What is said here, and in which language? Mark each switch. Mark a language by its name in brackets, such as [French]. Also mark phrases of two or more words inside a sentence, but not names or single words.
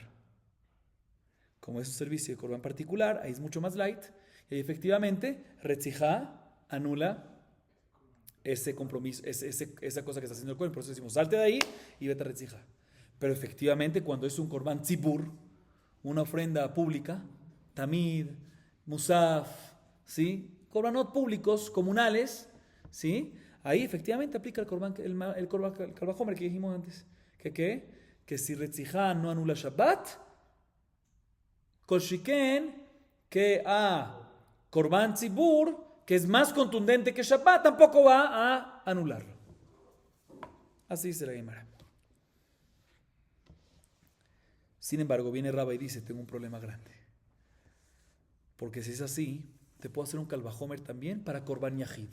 [Spanish] Como es un servicio de corbán particular, ahí es mucho más light, y efectivamente, retzijá anula ese compromiso, esa cosa que está haciendo el cohen. Por eso decimos, salte de ahí y vete a retzijá. Pero efectivamente, cuando es un [Hebrew] קרבן ציבור, [Spanish] una ofrenda pública, [Hebrew] תמיד, מוסף, [Spanish] ¿sí? Corbanot públicos, comunales, ¿sí? Ahí efectivamente aplica el Kalvajomer que dijimos antes. Que si retzijá no anula Shabbat, [Hebrew] כל שכן, [Spanish] que a [Hebrew] קרבן ציבור, [Spanish] que es más contundente que Shabbat, tampoco va a anularlo. Así dice la Gemara. Sin embargo, viene Rabba y dice, tengo un problema grande. Porque si es así, te puedo hacer un Kalvajomer también para [Hebrew] קרבן יחיד.